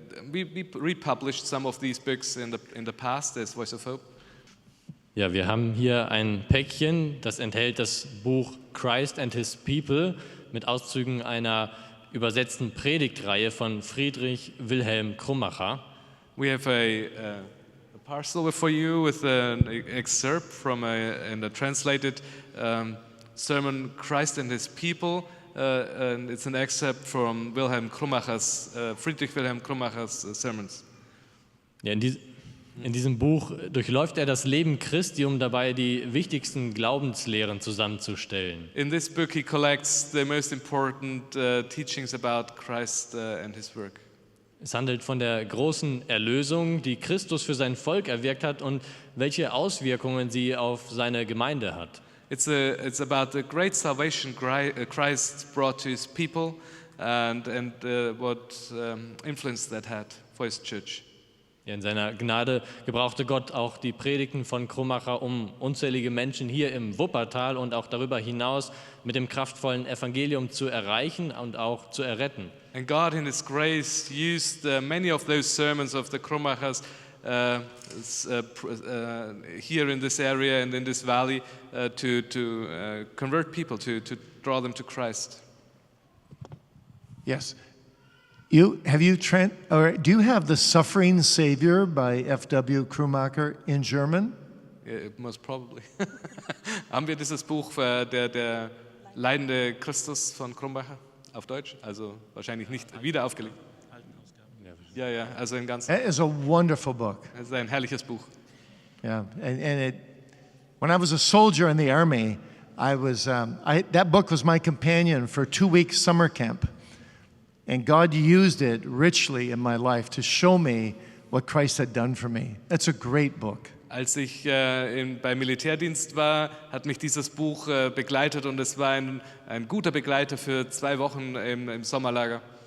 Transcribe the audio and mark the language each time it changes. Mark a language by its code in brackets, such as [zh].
[en] We republished some of these books in the past as Voice of Hope. [de] Ja, wir haben hier ein Päckchen, das enthält das Buch Christ and His People mit Auszügen einer übersetzten Predigtreihe von Friedrich Wilhelm Krummacher. [en] We have a parcel for you with an excerpt from a translated sermon, Christ and His People. And it's an excerpt from Friedrich Wilhelm Krummacher's sermons. [de] Ja, in diesem Buch durchläuft er das Leben Christi, um dabei die wichtigsten Glaubenslehren zusammenzustellen. [en] In this book he collects the most important teachings about Christ and his work. [de] Es handelt von der großen Erlösung, die Christus für sein Volk erwirkt hat und welche Auswirkungen sie auf seine Gemeinde hat. [en] It's about the great salvation Christ brought to his people and what influence that had for his church. [de] Ja, in seiner Gnade gebrauchte Gott auch die Predigten von Krummacher, um unzählige Menschen hier im Wuppertal und auch darüber hinaus mit dem kraftvollen Evangelium zu erreichen und auch zu erretten. [en] And God in His grace used many of those sermons of the Krummachers here in this area and in this valley to convert people, to draw them to Christ. Yes. Do you have The Suffering Savior by F.W. Krummacher in German? Most probably. [de] Haben wir dieses Buch, der leidende Christus von Krummacher auf Deutsch? Also wahrscheinlich nicht wieder aufgelegt. Ja, also im Ganzen. [en] It is a wonderful book. [de] Es ist ein herrliches Buch. [en] Yeah, and when I was a soldier in the army, that book was my companion for 2 weeks summer camp. And God used it richly in my life to show me what Christ had done for me. That's a great book. [de] Als ich beim Militärdienst war, hat mich dieses Buch begleitet und es war ein guter Begleiter für 2 Wochen im Sommerlager.